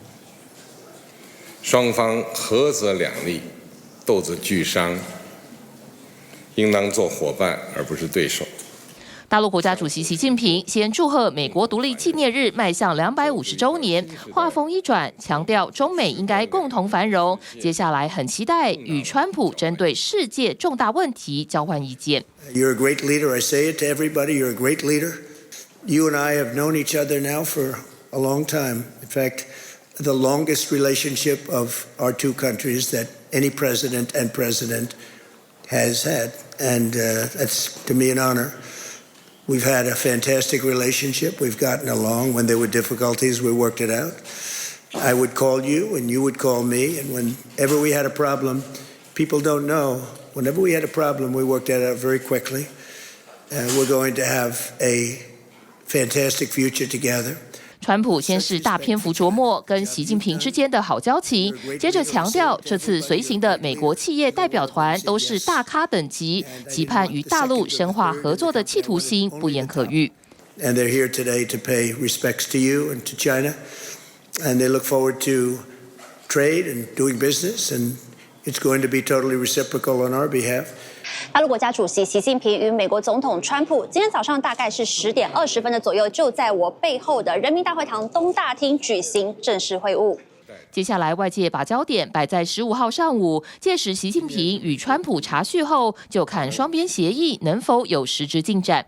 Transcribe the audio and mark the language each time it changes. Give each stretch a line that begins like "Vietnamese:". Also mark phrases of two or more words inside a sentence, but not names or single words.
Chinese: 雙方合則兩利，鬥則俱傷，應當做夥伴而不是對手。大陸國家主席習近平先祝賀美國獨立紀念日邁向250週年，話鋒一轉，強調中美應該共同繁榮。接下來很期待與川普針對世界重大問題交換意見。
English: You're a great leader. I say it to everybody. You're a great leader. You and I have known each other now for a long time. In fact, the longest relationship of our two countries that any president and president has had, and that's to me an honor.We've had a fantastic relationship. We've gotten along. When there were difficulties, we worked it out. I would call you, and you would call me. And whenever we had a problem, people don't know. Whenever we had a problem, we worked that out very quickly. We're going to have a fantastic future together.
Chinese: 川普先是大篇幅琢磨跟習近平之間的好交情，接着強調這次隨行的美國企業代表團都是大咖等級，期盼與大陸深化合作的企圖心不言可喻。
English: And they're here today to pay respects to you and to China, and they look forward to trade and doing business, and it's going to be totally reciprocal on our behalf.
Chinese: 大陸國家主席習近平與美國總統川普今天早上大概是10點20分的左右，就在我背後的人民大會堂東大廳舉行正式會晤。接下來外界把焦點擺在15號上午，屆時習近平與川普茶敘後，就看雙邊協議能否有實質進展。